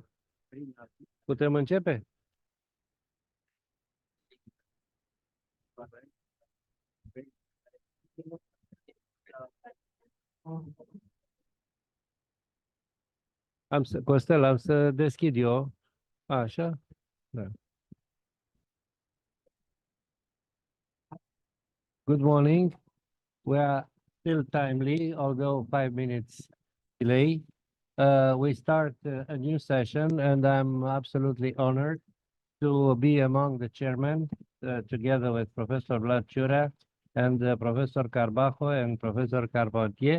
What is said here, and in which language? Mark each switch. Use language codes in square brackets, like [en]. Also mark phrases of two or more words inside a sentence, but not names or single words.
[ro] Putem începe? Costel, am să deschid eu. Așa? Da. [en] Good morning. We are still timely, although 5 minutes delay. We start a new session, and I'm absolutely honored to be among the chairmen, together with Professor Vlad Ciurea and Professor Carbajo and Professor Carpentier.